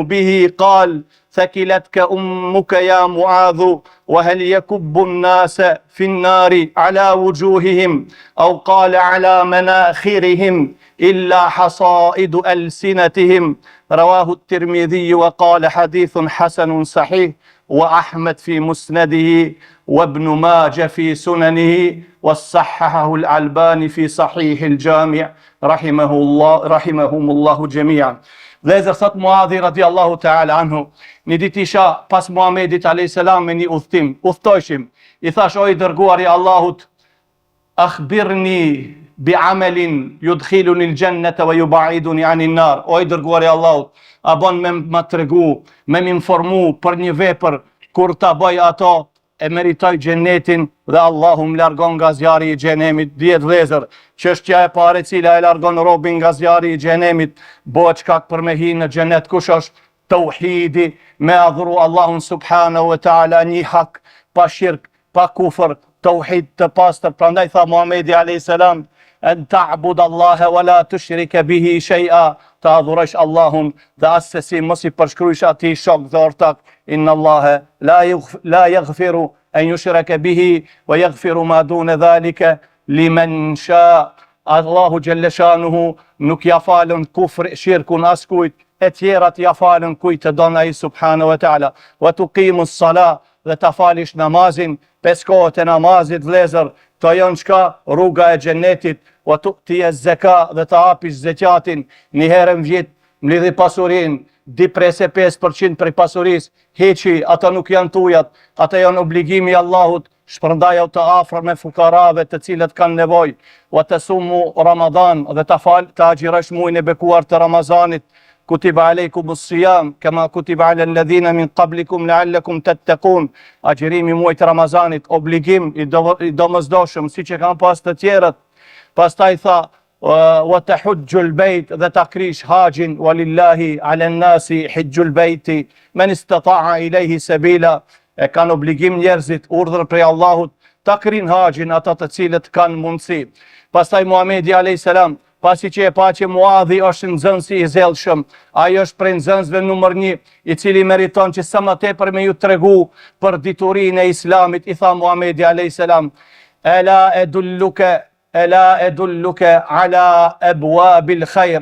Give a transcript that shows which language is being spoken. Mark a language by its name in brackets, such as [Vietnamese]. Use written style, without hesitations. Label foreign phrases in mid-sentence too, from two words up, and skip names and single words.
[Arabic] به قال ثكلتك أمك يا معاذ وهل يكب الناس في النار على وجوههم أو قال على مناخرهم إلا حصائد ألسنتهم رواه الترمذي وقال حديث حسن صحيح وأحمد في مسنده وابن ماجه في سننه وصححه الألباني في صحيح الجامع رحمهم الله جميعا. [Albanian] Vëllezër, thot Muadhi [Arabic] رضي الله تعالى عنه, [Albanian] një ditë isha pas Muhamedit a.s. me një udhtim, udhtojshim, i thash o i dërguari Allahut, [Arabic] أخبرني بعمل يدخلني الجنة ويباعدني عن النار, [Albanian] o i dërguari Allahut, a bon me më tregu, me më informu për një vepër, kur ta bëj ato, e meritoj gjennetin dhe Allahu më largon nga zjarri i xhenemit. Dihet vëllezër, çështja e parë e cila e largon robin nga zjarri i xhenemit, bëhet shkak për me hi në xhenet, kush është? Tauhidi, me adhuru Allahun [Arabic] سبحانه وتعالى [Albanian] një hak, pa shirk, pa kufër, tauhid të pastër. Prandaj tha Muhamedi [Arabic] عليه السلام, أن تعبد الله ولا تشرك به شيئا, [Albanian] të adhurosh Allahun dhe asesi mos i përshkruajsh atij shok dhe ortak. [Arabic] إن الله لا يغفر أن يشرك به ويغفر ما دون ذلك لمن يشاء. [Albanian] Allahu [Arabic] جل شأنه [Albanian] nuk ja falën kufr, shirkun askujt, e tjerat ja falën kujt të don ai [Arabic] سبحانه وتعالى. وتقيم الصلاة, [Albanian] dhe ta falish namazin, 5 kohët e namazit vëllezër, to janë çka rruga e xhenetit. [Arabic] وتؤتي الزكاة, [Albanian] dhe ta hapish zakatin, një herë në vit, mlidhi pasurinë, di prese 5% prej pasurisë, heqi, ata nuk janë tujat, ata janë obligimi i Allahut, shpërndaj të afër me fukarave të cilët kanë nevojë. [Arabic] وتصوم رمضان, [Albanian] dhe të agjirash muajin e bekuar të Ramazanit. [Arabic] كتب عليكم الصيام كما كتب على الذين من قبلكم لعلكم تتقون. [Albanian] Agjirimi muajit Ramazanit, obligim i domosdoshëm siç e kanë pas të tjerët. Pastaj tha [Arabic] وتحج البيت, [Albanian] dhe ta krish haxhin, [Arabic] ولله على الناس حج البيت من استطاع إليه سبيلا. [Albanian] E kanë obligim njerëzit, urdhër prej Allahut, ta krin haxhin ata të cilët kanë mundësi. Pastaj Muhamedi [Arabic] عليه السلام, [Albanian] pasi që e pa që Muadhi është nxënësi i zellshëm, ai është prej nxënësve numër 1, i cili meriton që sa më tepër me ju tregu për diturinë e Islamit, i tha Muhamedi [Arabic] عليه السلام, ألا أدلك على أبواب الخير.